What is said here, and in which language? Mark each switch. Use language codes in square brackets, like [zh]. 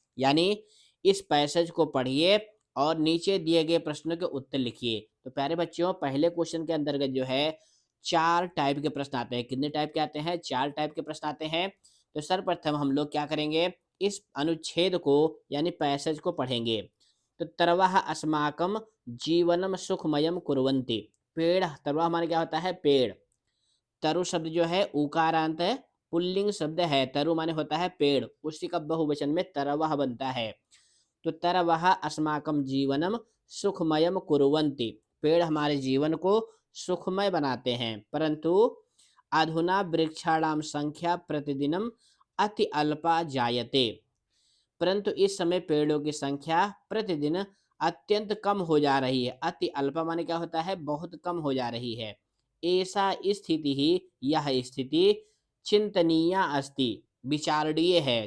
[hi] यानी इस पैसेज को पढ़िए और नीचे दिए गए प्रश्नों के उत्तर लिखिए। तो प्यारे बच्चों, पहले क्वेश्चन के अंतर्गत जो है 4 टाइप के प्रश्न आते हैं। कितने टाइप के आते हैं? 4 टाइप के प्रश्न आते हैं। तो सर्वप्रथम हम लोग क्या करेंगे, इस अनुच्छेद को यानी पैसेज को पढ़ेंगे। [sa] तो तरवः अस्माकं जीवनम सुखमयम कुर्वन्ति। [hi] पेड़, तरवा माने क्या होता है? पेड़। तरु शब्द जो है उकारांत है, पुल्लिंग शब्द है। तरु माने होता है पेड़, उसी का बहुवचन में तरवः बनता है। [sa] तो तरवः अस्माकं जीवनम सुखमयम कुर्वन्ति। [hi] पेड़ हमारे जीवन को सुखमय बनाते हैं। [sa] परंतु अधुना वृक्षाणाम संख्या प्रतिदिनम अति अल्पा जायते। [hi] परंतु इस समय पेड़ों की संख्या प्रतिदिन अत्यंत कम हो जा रही है। अति अल्पा माने क्या होता है? बहुत कम हो जा रही है। ऐसा स्थिति ही, [sa] यह स्थिति चिंतनीय अस्ति, [hi] विचारणीय है।